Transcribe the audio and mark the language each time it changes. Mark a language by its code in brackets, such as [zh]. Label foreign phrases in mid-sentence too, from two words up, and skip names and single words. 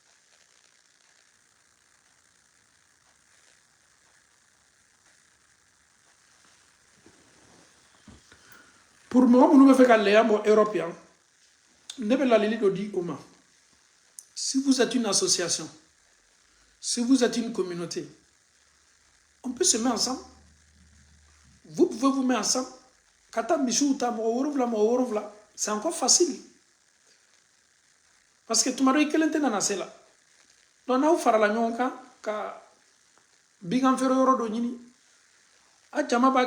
[bm] pour mɔgɔ minnu bɛ fɛ ka lɛya bɔ Europe yan ne bɛ ladili dɔ di o ma [fr] si vous êtes une association si vous êtes une communauté on peut se mettre ensemble vous pouvez vous mettre ensemble [bm] kata misiw ta mɔgɔ wolonwula [fr] c'est encore facile parce que [bm] tuma dɔ I kelen tɛ nana se la donc n'aw farala ɲɔgɔn kan ka bigan feere yɔrɔ dɔ ɲini a jama b'a